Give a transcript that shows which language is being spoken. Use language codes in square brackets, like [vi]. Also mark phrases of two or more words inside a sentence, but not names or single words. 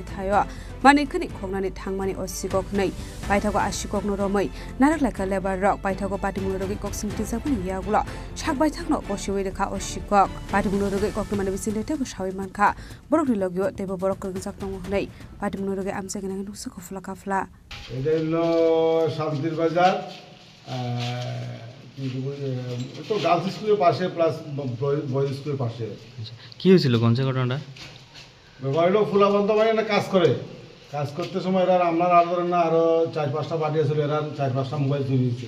[trp] thayo mani khuni khongnani thangmani osikok nei paithago asikok no romoi naraklaka lebar rok paithago patimno rogi koksing tijabuni yagulo shakbai thakno posiwei rekha osikok patimno rogi koktumani bisinte tebo shawi manka borokni logio tebo borok kringjak tongo nei patimno rogi amsagena nusa kofla kafla [bn] এটা হলো শান্তির বাজার তো [en] girls school-er [bn] পাশে প্লাস [en] boys school-er [bn] পাশে। কি হয়েছিল কোন ঘটনাটা? ব্যাপারটা ফুলাবন্ত মানে না কাজ করতে সময় এরা আপনার আর ধরেন না আরও 4-5টা পার্টি আসলে এরা 4-5টা মোবাইল চুরি হয়েছে।